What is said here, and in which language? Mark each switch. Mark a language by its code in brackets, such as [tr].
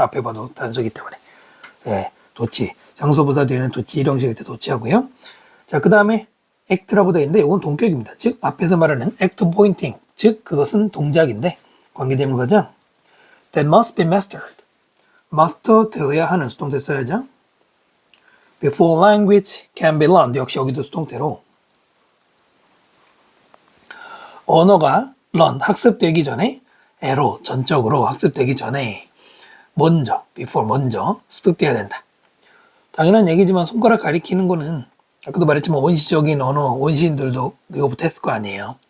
[ko] 앞에 봐도 단수이기 때문에. 네, 도치. 장소 부사 뒤에는 도치, 일형식일 때 도치하고요. 자, 그 다음에 act라고 되어 있는데 이건 동격입니다. 즉 앞에서 말하는 act pointing, 즉 그것은 동작인데 관계대명사죠. [en] That must be mastered. [ko] 마스터 되어야 하는 수동태 써야죠. [en] Before language can be learned. [ko] 역시 여기도 수동태로 언어가 learn, 학습되기 전에 애로, 전적으로 학습되기 전에 before 먼저 습득돼야 된다. 당연한 얘기지만 손가락 가리키는 거는 아까도 말했지만 원시적인 언어, 원시인들도 이거부터 했을 거 아니에요.